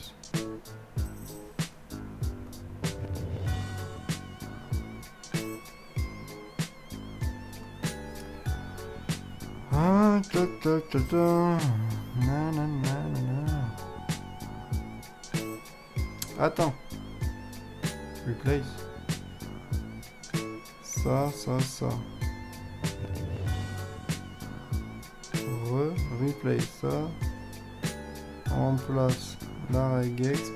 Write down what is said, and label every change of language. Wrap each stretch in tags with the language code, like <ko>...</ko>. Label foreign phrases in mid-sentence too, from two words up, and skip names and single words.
<fr>Ah, ta ta ta ta. Na, na, na, na. Attends. Replace. Ça. Replace ça. On remplace la regex.</fr>